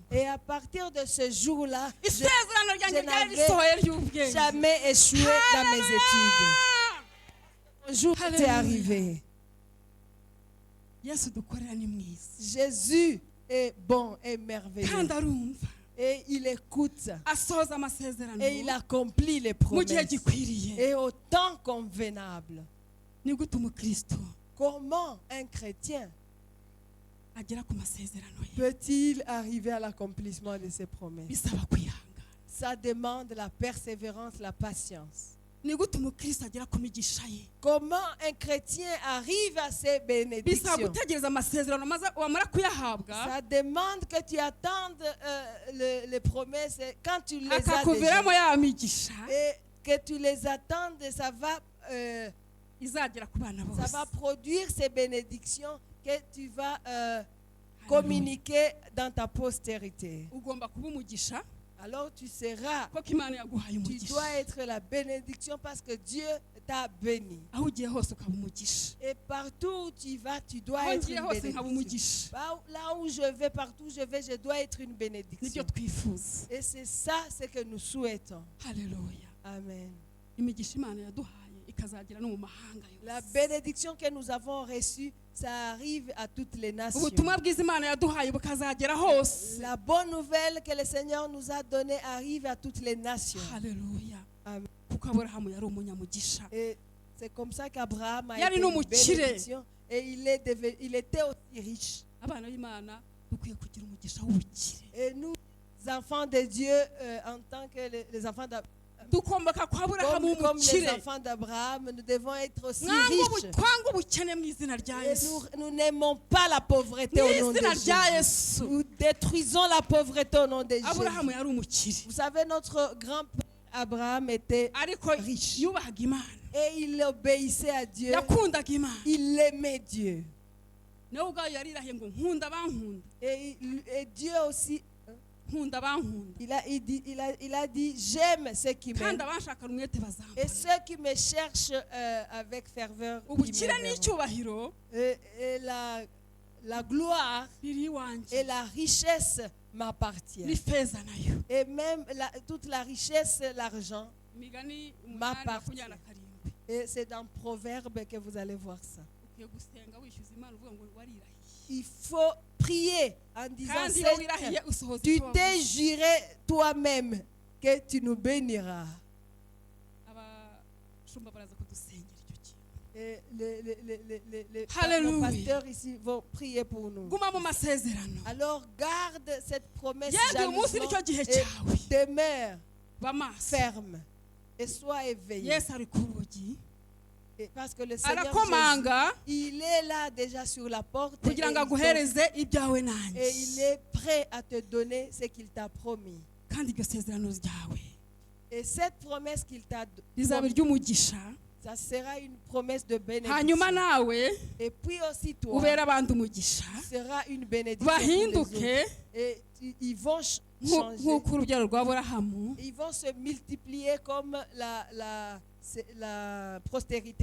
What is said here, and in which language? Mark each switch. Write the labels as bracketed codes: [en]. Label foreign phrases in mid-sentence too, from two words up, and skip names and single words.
[fr] Et à partir de ce jour-là, je [rw] Isezerano ryanjye [fr] je [rw] ryari [fr] n'avais [rw] risohoye ry'ubwenge. [fr] jamais échoué dans mes études. Un jour était Alléluia. arrivé. [rw] Yesu dukorera ni mwiza [fr] Jésus est bon et merveilleux. [rw] kandi arumva [fr] Et il écoute. [rw] asohoza amasezerano [fr] Et il accomplit les [rw] mu gihe [fr] promesses. [rw] gikwiriye. [fr] Et au temps convenable. [rw] Ni gute umukristo [fr] Comment un chrétien [rw] agera ku masezerano ye? [fr] peut-il arriver à l'accomplissement de ses promesses? [rw] Bisaba kwihangana. [fr] Ça demande la persévérance, la patience. [rw] Ni gute umukristo agera ku migisha ye? [fr] Comment un chrétien arrive à ses [rw] Bisaba [fr] bénédictions? [rw] gutegereza amasezerano maze wamara kuyahabwa [fr] Ça demande que tu attendes les promesses et quand tu les as [rw] akakuviramo [fr] déjà [rw] ya migisha [fr] et que tu les attendes, ça [rw] izagera ku bana [fr] va [rw] bose. [fr] produire ces bénédictions que tu vas communiquer dans ta postérité. [rw] Ugomba kuba umugisha [fr] Alors tu seras, [rw] kuko Imana yaguhaye [fr] tu [rw] umugisha. [fr] dois être la bénédiction parce que Dieu t'a béni. [rw] Aho ugiye hose ukaba umugisha. [fr] Et partout où tu vas, tu dois [rw] Aho [fr] être [rw] ngiye [fr] une [rw] hose nkaba [fr] bénédiction. [rw] umugisha. [fr] Là où je vais, partout où je vais, je dois être une [rw] Nibyo [fr] bénédiction. [rw] twifuza. [fr] Et c'est ça ce que nous souhaitons. [rw] Haleluya. Amen. Imigisha Imana yaduhaye ikazagera no mu mahanga [fr] La [rw] yose. [fr] bénédiction que nous avons reçue, ça arrive à toutes les nations. [rw] Ubutumwa bwiza Imana yaduhaye bukazagera hose. [fr] La bonne nouvelle que le Seigneur nous a donnée arrive à toutes les nations. [rw] Haleluya. Amen. Kuko Aburahamu yari umunyamugisha. [fr] Et c'est comme ça qu'Abraham a [rw] Yari [fr] été une [rw] n'umukire. [fr] bénédiction. Et il était aussi riche. [rw] Abana b'Imana dukwiye kugira umugisha w'ubukire. [fr] Et nous, enfants de Dieu, en tant que les enfants d'Abraham, [rw] Dukomboka kwa Aburahamu [fr] comme les [rw] w'umukire. [fr] enfants d'Abraham, nous devons être aussi riches. [rw] Twanga ubukene mu izina rya [fr] Et [rw] Yesu. [fr] nous n'aimons pas la pauvreté [rw] Mu [fr] au nom de [rw] izina rya [fr] Jésus. [rw] Yesu. [fr] Nous détruisons la pauvreté au nom de [rw] Aburahamu [fr] Jésus. [rw] yari umukire. [fr] Vous savez, notre grand-père Abraham était [rw] Ariko [fr] riche. [rw] yubahaga Imana. [fr] et il obéissait à Dieu. [rw] Yakundaga Imana. [fr] Il aimait Dieu. [rw] Nawe ubwayo yarirahiye ngo nkunda bankunda. [fr] Et Dieu aussi, [rw] Nkunda bankunda. [fr] il a dit, j'aime ceux qui [rw] Kandi [fr] m'aiment. [rw] abanshakana umwete [fr] Et [rw] bazambona. [fr] ceux qui me cherchent avec ferveur, ils [rw] Ubukire [fr] m'aimeront. [rw] n'icyubahiro [fr] Et la gloire [rw] biri [fr] et [rw] iwanjye. [fr] la richesse m'appartient. [rw] N'ifeza nayo. [fr] Et même toute la richesse, l'argent. [rw] Imigani [fr] M'appartient. [rw] 8:27. [fr] Et c'est dans Proverbe que vous allez voir ça. [rw] Ukwiye gusenga wishyuza Imana uvuga ngo warirahiye. [fr] Il faut prier en disant, [rw] Kandi iyo wirahiye [fr] Seigneur, [rw] usohoza [fr] tu [rw] icyo [fr] t'es [rw] wavuze. [fr] juré toi-même que tu nous béniras. [rw] Abashumba baraza kudusengera icyo kintu. [fr] Et les Alléluia. pasteurs ici vont prier pour nous. [rw] Guma mu masezerano. [fr] Alors garde cette promesse [rw] Yewe uyu munsi [fr] jalousement [rw] nicyo gihe [fr] et [rw] cyawe. [fr] demeure [rw] Ba maso. [fr] ferme et sois éveillé. [rw] Yesu ari ku rugi. [fr] Et parce que le Seigneur Jésus, [rw] Arakomanga [fr] il est là déjà sur la porte et [rw] kugira ngo [fr] il [rw] aguhereze ibyawe [fr] et il [rw] nanjye. [fr] est prêt à te donner ce qu'il t'a promis. [rw] Kandi iryo sezerano ryawe [fr] Et cette promesse qu'il t'a [rw] rizaba [fr] promis, [rw] iry'umugisha. [fr] ça sera une promesse de [rw] Hanyuma [fr] bénédiction. [rw] nawe [fr] Et puis aussi toi, [rw] ubera abandi umugisha. [fr] tu seras une bénédiction pour les autres. [rw] Bahinduke [fr] Et ils vont changer. [rw] nk'uko urubyaro rwa Aburahamu [fr] Ils vont se multiplier comme la postérité